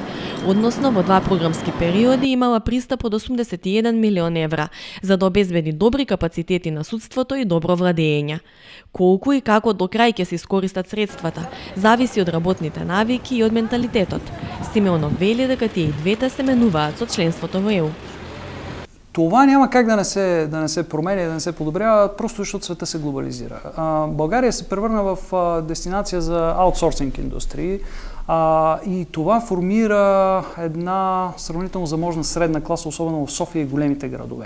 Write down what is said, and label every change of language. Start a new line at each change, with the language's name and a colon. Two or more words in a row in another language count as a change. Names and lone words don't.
Macedonian: Односно, во два програмски периоди имала пристап од 81 милион евра, за да обезбеди добри капацитети на судството и добро владење. Колку и како до крај ќе се искористат средствата, зависи од работните навики и од менталитетот. Симеонов вели дека тие и двете се менуваат со членството во ЕУ.
Bulgarian: това няма как да не се променя, да не се подобрява, просто защото света се глобализира. България се превърна в дестинация за аутсорсинг индустрии и това формира една сравнително заможна средна класа, особено в София и големите градове.